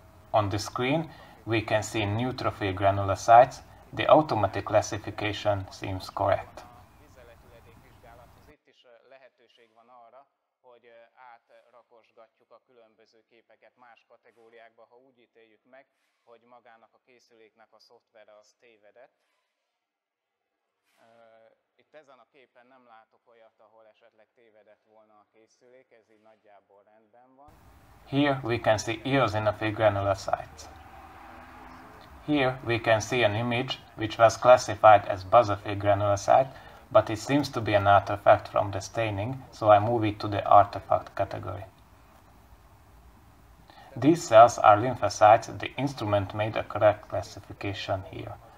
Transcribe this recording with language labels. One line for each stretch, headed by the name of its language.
English: on the screen we can see neutrophil granulocytes. The automatic classification seems correct.
Hungarian: Vízzeletüledékvizsgálathoz itt is lehetőség van arra, hogy átrakosgatjuk a különböző képeket más kategóriákba, ha úgy ítéljük meg, hogy magának a készüléknek a szoftvere az tévedett. Itt ezen a képen nem látok olyat, ahol esetleg tévedett volna a készülék, ez így nagyjából rendben van.
English: Here we can see eosinophil granulocytes. Here we can see an image which was classified as basophil granulocyte, but it seems to be an artifact from the staining, so I move it to the artifact category. These cells are lymphocytes. The instrument made a correct classification here.